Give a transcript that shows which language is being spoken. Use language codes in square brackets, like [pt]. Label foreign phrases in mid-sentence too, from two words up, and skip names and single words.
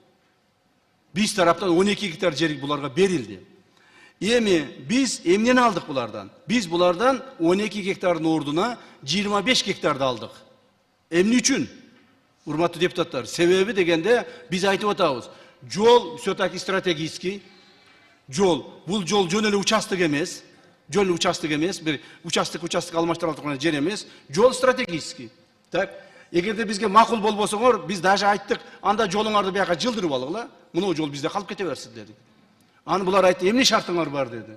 [ky] Биз тараптан 12 гектар жер буларга берилди. Эми биз эмнени алдык булардан? Биз булардан 12 гектардын ордуна 25 гектарды алдык. Эмне үчүн? Урматтуу депутаттар, себеби дегенде биз айтып атабыз. [ru] Жол все-таки стратегический. [ky] Жол, бул жол жөн эле участок эмес. Жол участок эмес, бир участок алмаштырылып турган жер эмес. Жол стратегический. Так, эгерде бизге макул болбосоңор, биз даже айттык, анда жолуңарды бияка жылдырып алгыла. Мына жол бизде калып кете берсин дедик. Аны булар айтты, эмне шартыңар бар деди.